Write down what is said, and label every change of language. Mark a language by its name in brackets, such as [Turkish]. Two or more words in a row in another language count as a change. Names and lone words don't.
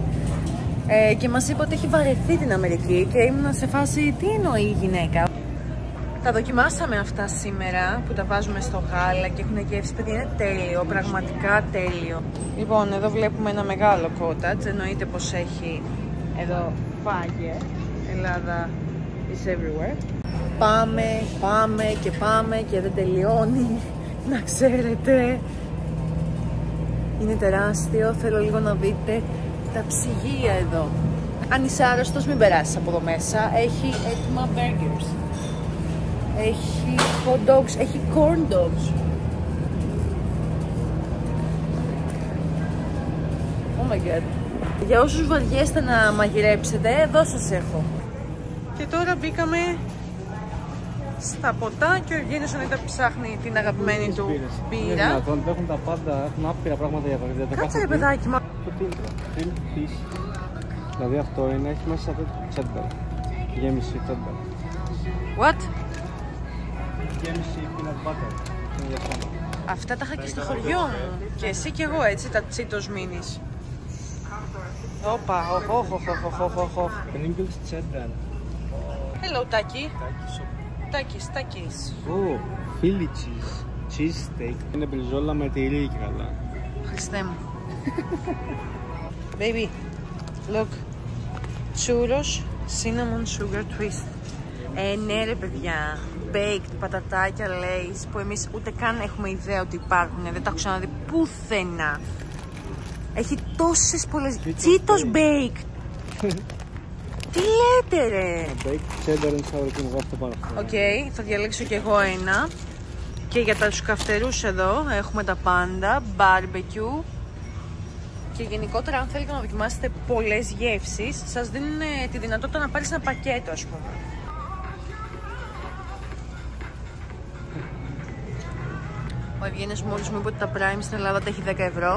[Greek] Και μας είπε ότι έχει βαρεθεί την Αμερική και ήμουν σε φάση τι εννοεί η γυναίκα. Τα δοκιμάσαμε αυτά σήμερα που τα βάζουμε στο γάλα και έχουν γεύση, παιδιά, είναι τέλειο, πραγματικά τέλειο. Λοιπόν, εδώ βλέπουμε ένα μεγάλο cottage, εννοείται πως έχει εδώ φάγε, Ελλάδα [English] is everywhere. [Greek] Πάμε και δεν τελειώνει, να ξέρετε. Είναι τεράστιο, θέλω λίγο να δείτε τα ψυγεία εδώ. Αν είσαι άρρωστος μην περάσεις από εδώ μέσα, έχει έτοιμα burgers. Έχει [English] hot dogs, [Greek] έχει [English] corn dogs. Oh my god. [Greek] Για όσους βαριέστε να μαγειρέψετε, εδώ σας έχω. Και τώρα μπήκαμε στα ποτά και ο Ευγένιος ανέτα ψάχνει την αγαπημένη του μπύρα. Έχουν τα πάντα, έχουν άπειρα πράγματα για βαρύδια. Κάτσε ρε παιδάκι μου. Δηλαδή αυτό είναι, έχει μέσα το cheddar. γέμιση τέντα. [English] What? [Greek] Γέμιση [English] peanut butter. [Greek] Είναι για σένα. Αυτά τα είχα και στο χωριό μου. Και εσύ και εγώ έτσι, τα Cheetos Minis. Όπα, οχ. [English] Pringles cheddar. Hello, Taki. Takis. Oh, Philly cheese. Cheese steak. [Greek] Είναι μπριζόλα με τυρί και καλά. Χριστέ μου. [English] Baby, look. Churros, cinnamon sugar twist. [Greek] Ναι ρε παιδιά. Baked, πατατάκια, Lay's, που εμείς ούτε καν έχουμε ιδέα ότι υπάρχουν. Δεν τα έχω ξαναδεί πουθενά. Έχει τόσες πολλές... [English] Cheetos baked. [Greek] Τι λέτε ρε. [English] Baked cheddar and sour cream. [Greek] Εγώ αυτό πάρω. Οκ, θα διαλέξω κι εγώ ένα. Και για τους καυτερούς εδώ έχουμε τα πάντα, barbecue. Και γενικότερα αν θέλετε να δοκιμάσετε πολλές γεύσεις, σας δίνουν τη δυνατότητα να πάρεις ένα πακέτο, ας πούμε. Ο Ευγένιος μόλις μου είπε ότι τα Prime στην Ελλάδα τα έχει 10 ευρώ.